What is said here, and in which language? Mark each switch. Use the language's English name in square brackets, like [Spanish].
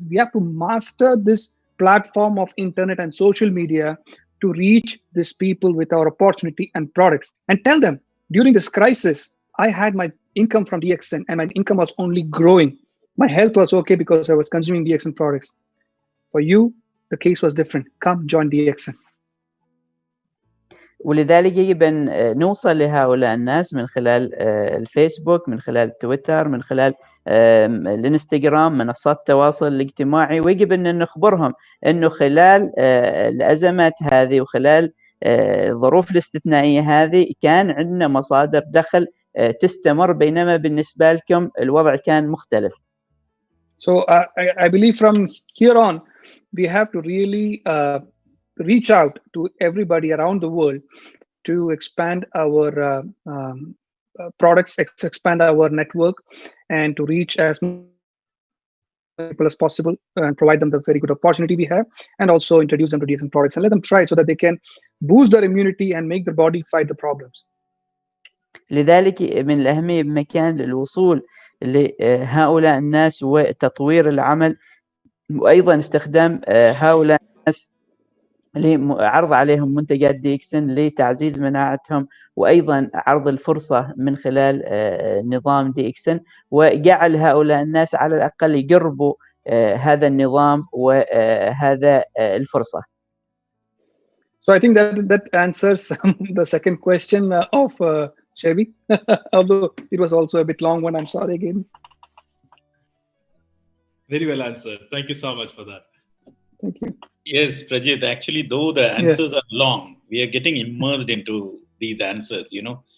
[English] We have to master this platform of internet and social media to reach these people with our opportunity and products, and tell them, during this crisis, I had my income from DXN and my income was only growing. My health was okay because I was consuming DXN products. For you, the case was different. Come join DXN. [Arabic] ولذلك يجب أن نوصل لهؤلاء الناس من خلال الفيسبوك، من خلال تويتر، من خلال الانستغرام، منصات التواصل الاجتماعي، ويجب أن نخبرهم أنه خلال الأزمات هذه وخلال الظروف الاستثنائية هذه كان عندنا مصادر دخل تستمر، بينما بالنسبة لكم الوضع كان مختلف. [English] So I believe from here on, we have to really reach out to everybody around the world to expand our products, expand our network, and to reach as many people as possible and provide them the very good opportunity we have, and also introduce them to different products and let them try so that they can boost their immunity and make their body fight the problems. [Arabic] لذلك من الأهمية بمكان الوصول لهؤلاء الناس وتطوير العمل، وأيضا استخدام هؤلاء الناس لعرض عليهم منتجات DXN لتعزيز مناعتهم، وأيضا عرض الفرصة من خلال نظام DXN، وجعل هؤلاء الناس على الأقل يقربوا هذا النظام وهذا الفرصة. [English] So I think that answers the second question of Chevy, although it was also a bit long one. I'm sorry again. Very well answered. Thank you so much for that. Thank you. Yes, Prajith, actually, though the answers are long, we are getting immersed into these answers, you know.